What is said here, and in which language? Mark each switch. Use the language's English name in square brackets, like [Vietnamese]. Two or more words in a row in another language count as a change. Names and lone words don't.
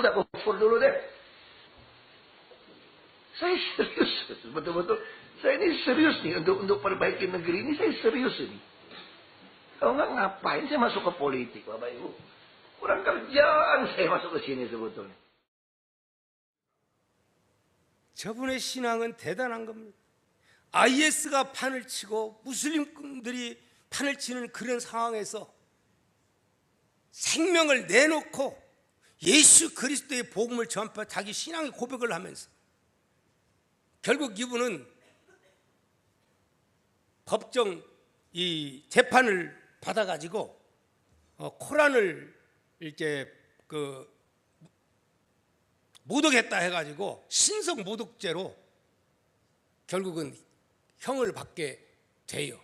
[Indonesian] Udah, kufur dulu deh. Saya serius, betul-betul. Saya ini serius nih untuk perbaiki negeri ini. Saya serius ini. Kalau nggak ngapain saya masuk ke politik, Bapak Ibu? Kurang kerjaan saya masuk ke sini sebetulnya. [Korean] 저분의 신앙은 대단한 겁니다. IS가 판을 치고 무슬림들이 판을 치는 그런 상황에서 생명을 내놓고 예수 그리스도의 복음을 전파, 자기 신앙의 고백을 하면서 결국 이분은 법정 이 재판을 받아가지고 코란을 이렇게 모독했다 해가지고 신성 모독죄로 결국은 형을 받게 돼요.